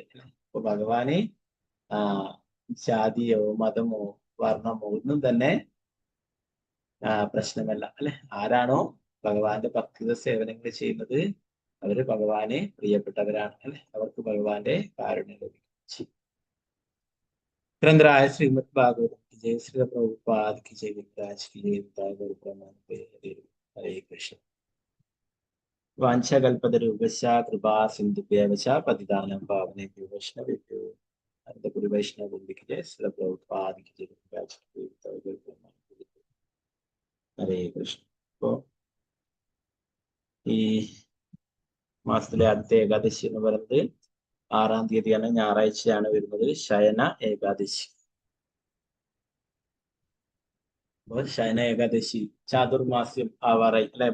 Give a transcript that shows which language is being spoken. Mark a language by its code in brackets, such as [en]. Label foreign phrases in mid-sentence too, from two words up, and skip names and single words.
[ml] അപ്പൊ ഭഗവാന് ജാതിയോ മതമോ വർണ്ണമോ ഒന്നും തന്നെ പ്രശ്നമല്ല അല്ലെ. ആരാണോ ഭഗവാന്റെ ഭക്തിത സേവനങ്ങൾ ചെയ്യുന്നത് അവര് ഭഗവാനെ പ്രിയപ്പെട്ടവരാണ് അല്ലെ. അവർക്ക് ഭഗവാന്റെ കാരുണ്യം ലഭിച്ചു. ഗ്രന്ഥരായ ശ്രീമദ് ഭാഗവതം [hi] की जय, श्री प्रभुपाद की जय, विराज की जय, हरे कृष्ण. [sa] वाञ्छाकल्पतरुभ्यश्च कृपा सिन्धुभ्येव च पतितानां पावनेभ्यो वैष्णवेभ्यो [hi] गुरु वैष्णव की जय, श्री प्रभुपाद की जय, विराज की जय, हरे कृष्ण. [ml] അപ്പോ ഈ മാസത്തിലെ ആദ്യത്തെ ഏകാദശി എന്ന് പറയുന്നത് 6-ാം തീയതിയാണ്, ഞായറാഴ്ചയാണ് വരുന്നത്, ശയന ഏകാദശി. ശയന ഏകാദശി ചാതുർമാസ്യം ആവാറായി അല്ലെ.